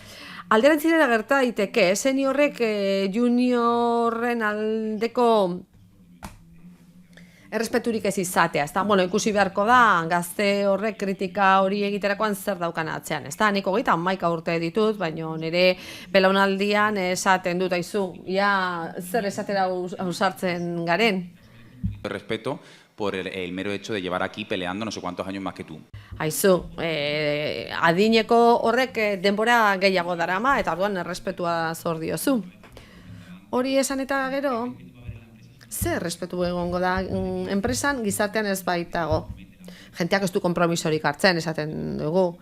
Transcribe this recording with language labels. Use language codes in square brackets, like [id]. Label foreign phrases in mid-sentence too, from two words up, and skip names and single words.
[eu] Alderantzirera gerta daiteke, seniorrek juniorren aldeko errespeturik ez izatea, ezta? Ikusi beharko da, gazte horrek kritika hori egiterakoan zer daukan atzean, ezta? Nik 31 urte ditut, baina nire belaunaldian esaten dut aizu, zer esatera ausartzen garen. [es] Respeto por el mero hecho de llevar aquí peleando no sé cuántos años más que tú. [eu] Aizu, adineko horrek denbora gehiago darama, eta orduan errespetua zor diozu. Hori esan eta gero, zer errespetu egongo da enpresan gizartean ez baitago. Jenteak ez du konpromisorik hartzen esaten dugu.